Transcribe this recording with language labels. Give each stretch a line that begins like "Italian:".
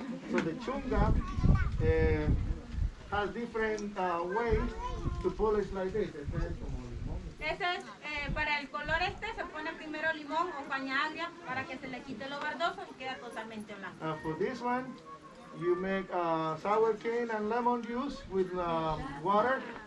English: So the chunga has different ways to polish like this.
Spanish: Ese es, para el color se pone primero limón o paña agria para que se le quite lo verdoso y queda totalmente blanco.
English: For this one, you make sour cane and lemon juice with water.